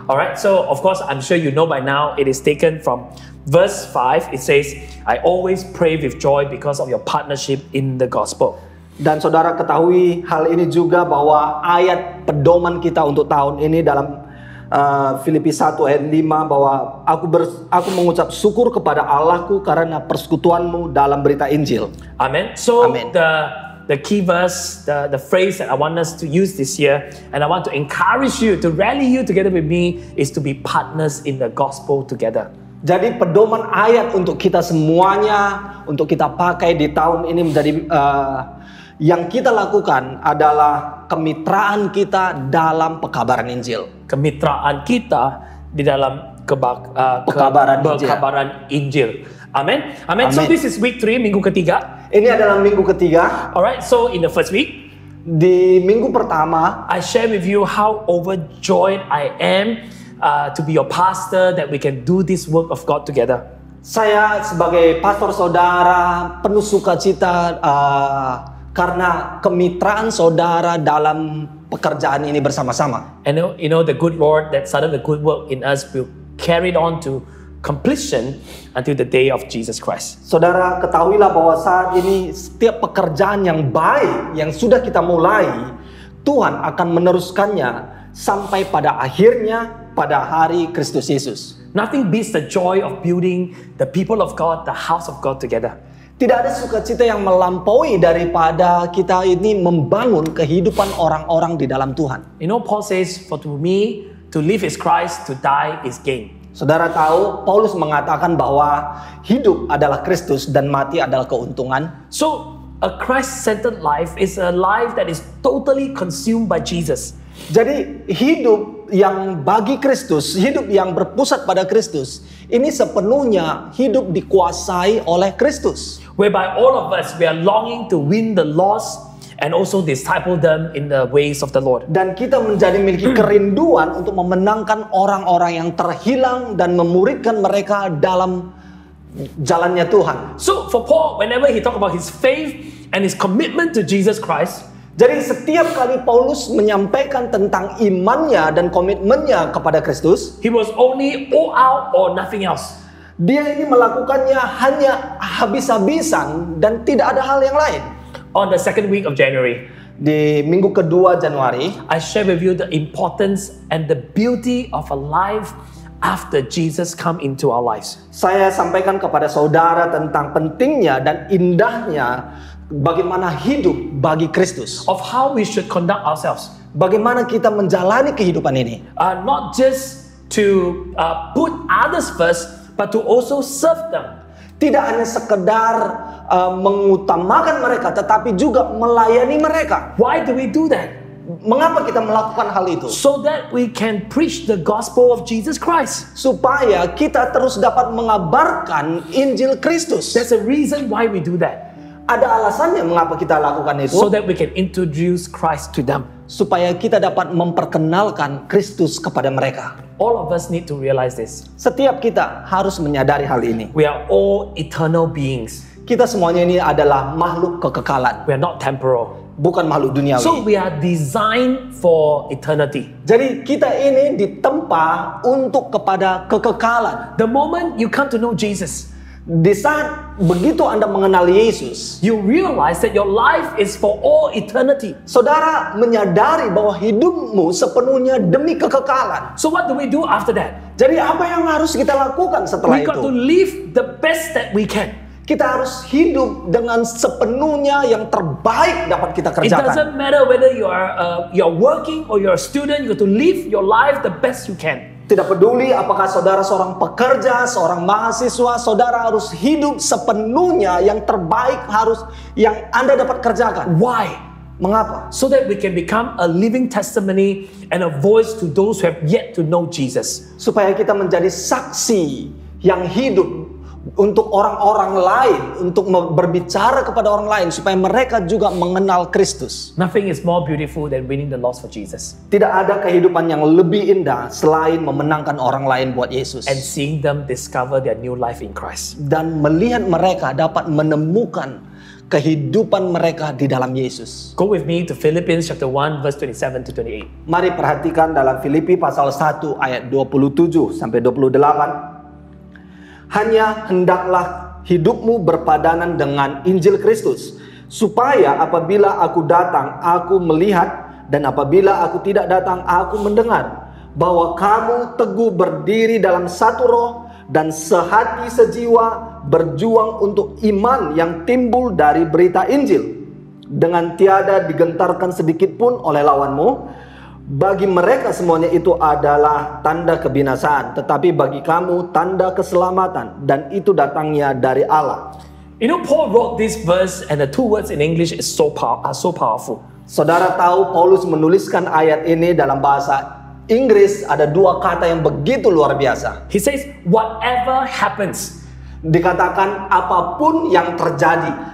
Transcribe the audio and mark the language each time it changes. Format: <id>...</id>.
<en>Alright, so of course, I'm sure you know by now, it is taken from verse 5. It says, I always pray with joy because of your partnership in the gospel.</en> <id>Dan saudara ketahui hal ini juga bahwa ayat pedoman kita untuk tahun ini dalam Filipi 1 ayat 5 bahwa aku mengucap syukur kepada Allahku karena persekutuanmu dalam berita Injil.</id> <en>Amen. So Amen. the key verse, the phrase that I want us to use this year, and I want to encourage you to rally you together with me, is to be partners in the gospel together.</en> <id>Jadi pedoman ayat untuk kita semuanya, untuk kita pakai di tahun ini menjadi yang kita lakukan adalah kemitraan kita dalam pekabaran Injil. Kemitraan kita di dalam Pekabaran Injil. pekabaran Injil. Amen. Amen. So</id> <en>Amen. this is week 3,</en> <id>minggu ketiga. Ini adalah minggu ketiga.</id> <en>Alright, so in the first week,</en> <id>Di minggu pertama,</id> <en>I share with you how overjoyed I am to be your pastor, that we can do this work of God together.</en> <id>saya sebagai pastor saudara penuh sukacita karena kemitraan saudara dalam pekerjaan ini bersama-sama.</id> <en>And you know the good Lord that started the good work in us will carry it on to completion until the day of Jesus Christ.</en> <id>Saudara ketahuilah bahwa saat ini setiap pekerjaan yang baik yang sudah kita mulai, Tuhan akan meneruskannya sampai pada akhirnya pada hari Kristus Yesus.</id> <en>Nothing beats the joy of building the people of God, the house of God together.</en> <id>Tidak ada sukacita yang melampaui daripada kita ini membangun kehidupan orang-orang di dalam Tuhan.</id> <en>You know, Paul says, for to me, to live is Christ, to die is gain.</en> <id>Saudara tahu, Paulus mengatakan bahwa hidup adalah Kristus dan mati adalah keuntungan.</id> <en>So, a Christ-centered life is a life that is totally consumed by Jesus.</en> <id>Jadi hidup yang bagi Kristus, hidup yang berpusat pada Kristus, ini sepenuhnya hidup dikuasai oleh Kristus.</id> <en>Whereby all of us, we are longing to win the lost and also disciple them in the ways of the Lord.</en> <id>Dan kita menjadi memiliki kerinduan untuk memenangkan orang-orang yang terhilang dan memuridkan mereka dalam jalannya Tuhan.</id> <en>So for Paul, whenever he talk about his faith and his commitment to Jesus Christ,</en> <id>jadi setiap kali Paulus menyampaikan tentang imannya dan komitmennya kepada Kristus,</id> <en>he was only all out or nothing else.</en> <id>dia ini melakukannya hanya habis-habisan dan tidak ada hal yang lain.</id> <en>On the second week of January,</en> <id>Di minggu kedua Januari,</id> <en>I share with you the importance and the beauty of a life after Jesus come into our lives.</en> <id>saya sampaikan kepada saudara tentang pentingnya dan indahnya bagaimana hidup bagi Kristus.</id> <en>Of how we should conduct ourselves.</en> <id>Bagaimana kita menjalani kehidupan ini.</id> <en>Not just to put others first, but to also serve them.</en> <id>Tidak hanya sekedar mengutamakan mereka, tetapi juga melayani mereka.</id> <en>Why do we do that?</en> <id>Mengapa kita melakukan hal itu?</id> <en>So that we can preach the gospel of Jesus Christ.</en> <id>Supaya kita terus dapat mengabarkan Injil Kristus.</id> <en>There's a reason why we do that.</en> <id>Ada alasannya mengapa kita lakukan itu.</id> <en>So that we can introduce Christ to them.</en> <id>supaya kita dapat memperkenalkan Kristus kepada mereka.</id> <en>All of us need to realize this.</en> <id>Setiap kita harus menyadari hal ini.</id> <en>We are all eternal beings.</en> <id>Kita semuanya ini adalah makhluk kekekalan,</id> <en>We are not temporal.</en> <id>bukan makhluk duniawi.</id> <en>So we are designed for eternity.</en> <id>Jadi kita ini ditempa untuk kepada kekekalan.</id> <en>The moment you come to know Jesus,</en> <id>Di saat begitu Anda mengenal Yesus,</id> <en>you realize that your life is for all eternity.</en> <id>saudara menyadari bahwa hidupmu sepenuhnya demi kekekalan.</id> <en>So what do we do after that?</en> <id>Jadi apa yang harus kita lakukan setelah</id> <en>We got to</en> <id>itu?</id> <en>live the best that we can.</en> <id>Kita harus hidup dengan sepenuhnya yang terbaik dapat kita</id> <en>It</en> <id>kerjakan.</id> <en>doesn't matter whether you're working or you're a student. You got to live your life the best you can.</en> <id>Tidak peduli apakah saudara seorang pekerja, seorang mahasiswa, saudara harus hidup sepenuhnya yang terbaik yang Anda dapat kerjakan.</id> <en>Why?</en> <id>Mengapa?</id> <en>So that we can become a living testimony and a voice to those who have yet to know Jesus.</en> <id>Supaya kita menjadi saksi yang hidup untuk orang-orang lain, untuk berbicara kepada orang lain supaya mereka juga mengenal Kristus.</id> <en>Nothing is more beautiful than winning the lost for Jesus</en> <id>Tidak ada kehidupan yang lebih indah selain memenangkan orang lain buat Yesus.</id> <en>and seeing them discover their new life in Christ.</en> <id>Dan melihat mereka dapat menemukan kehidupan mereka di dalam Yesus.</id> <en>Go with me to Philippians chapter 1 verse 27 to 28.</en> <id>Mari perhatikan dalam Filipi pasal 1 ayat 27 sampai 28. Hanya hendaklah hidupmu berpadanan dengan Injil Kristus, supaya apabila aku datang, aku melihat, dan apabila aku tidak datang, aku mendengar, bahwa kamu teguh berdiri dalam satu roh dan sehati sejiwa berjuang untuk iman yang timbul dari berita Injil, dengan tiada digentarkan sedikit pun oleh lawanmu. Bagi mereka semuanya itu adalah tanda kebinasaan, tetapi bagi kamu tanda keselamatan, dan itu datangnya dari Allah.</id> <en>You know, Paul wrote this verse and the two words in English are so powerful.</en> <id>Saudara tahu Paulus menuliskan ayat ini dalam bahasa Inggris, ada dua kata yang begitu luar biasa.</id> <en>He says, whatever happens,</en> <id>Dikatakan apapun yang terjadi,</id>